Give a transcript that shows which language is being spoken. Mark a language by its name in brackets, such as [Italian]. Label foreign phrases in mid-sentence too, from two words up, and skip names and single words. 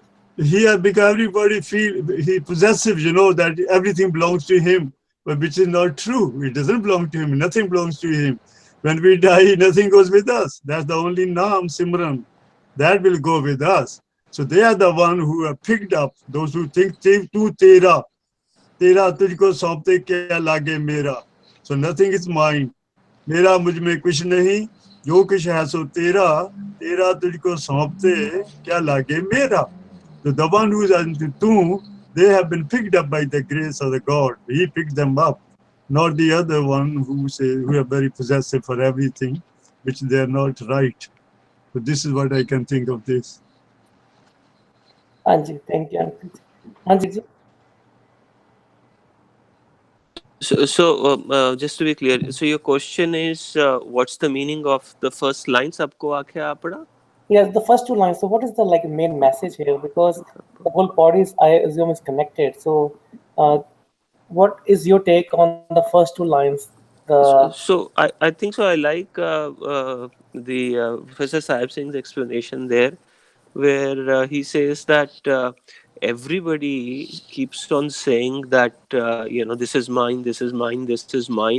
[English] here because everybody feel he possessive, that everything belongs to him, but which is not true. It doesn't belong to him. Nothing belongs to him. When we die, nothing goes with us. That's the only Naam Simran that will go with us. So they are the one who are picked up. Those who think [Hindi] तू तेरा, तेरा तुझको सौंपते क्या लागे मेरा. [English] So nothing is mine. [Hindi] मेरा मुझ में कुछ नहीं, जो कुछ है सो तेरा, तेरा तुझको सौंपते क्या लागे मेरा. [English] So the one who is into two, they have been picked up by the grace of the God. He picked them up, not the other one who are very possessive for everything, which they are not right. So this is what I can think of this. Hanji, thank you, uncle. [Punjabi] ਹਾਂਜੀ ਜੀ. [English] So just to be clear, so your question is, what's the meaning of the first line? [Punjabi] ਸਭਕੋ ਆਖੇ ਆਪਣਾ? [English] Yes, the first two lines. So what is the main message here? Because the whole body is, I assume, is connected. So what is your take on the first two lines? So I think so. I like the Professor Sahib Singh's explanation there, where he says that everybody keeps on saying that this is mine, this is mine, this is mine.